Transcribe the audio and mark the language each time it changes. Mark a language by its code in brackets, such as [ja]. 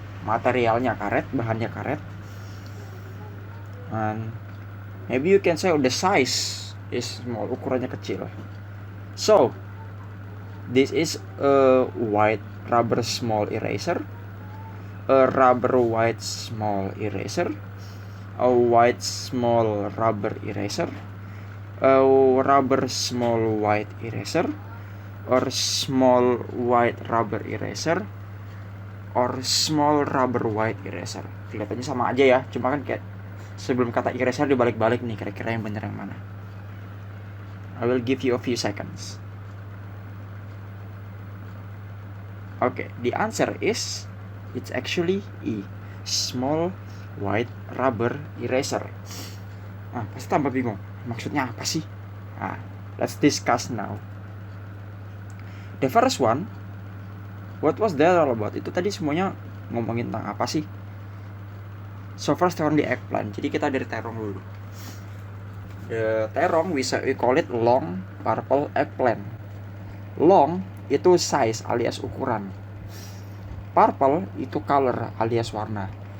[id] Materialnya karet, bahannya karet. [en] And maybe you can say the size is small, [id] ukurannya kecil. [en] So this is a white rubber small eraser, a rubber white small eraser, a white small rubber eraser, a rubber small white eraser, or small white rubber eraser, or small rubber white eraser. [id] Kelihatannya sama aja ya, cuma kan kayak sebelum kata eraser dibalik-balik nih, kira-kira yang bener yang mana. [en] I will give you a few seconds. Okay, the answer is it's actually E. Small white rubber eraser. [id] Pasti tambah bingung. Maksudnya apa sih? [en] Let's discuss now. The first one, what was that all about? [id] Itu tadi semuanya ngomongin tentang apa sih? [en] So first on the eggplant. [id] Jadi kita dari terong dulu. [en] The terong we call it long purple eggplant. [id] Long itu size alias ukuran. Purple itu color alias warna.